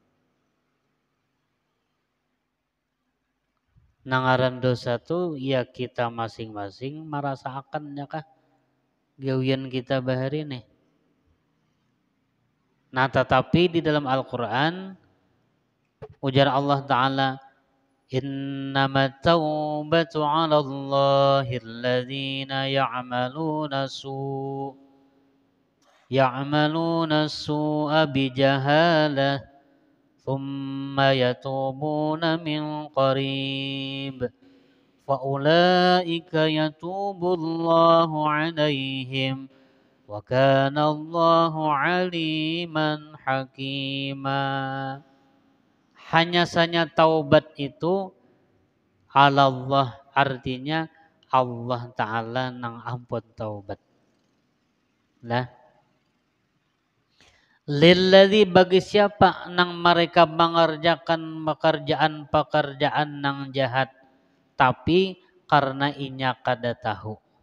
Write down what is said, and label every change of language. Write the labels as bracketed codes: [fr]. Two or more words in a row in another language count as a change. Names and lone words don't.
[bjn] Nangaran dosa tu ya kita masing-masing merasakan ya kah? Gawian kita bahari nih. Nah tetapi di dalam Al-Quran ujar Allah Ta'ala [ar] إنما التوبة على الله الذين يعملون السوء بجهالة ثم يتوبون من قريب فأولئك يتوب الله عليهم وكان الله عليما حكيما. [bjn] Hanya saja taubat itu Allah artinya Allah Ta'ala nang ampun taubat. Lah. Lilladzi bagi siapa nang mereka mengerjakan pekerjaan nang jahat. Tapi karena inya kada tahu.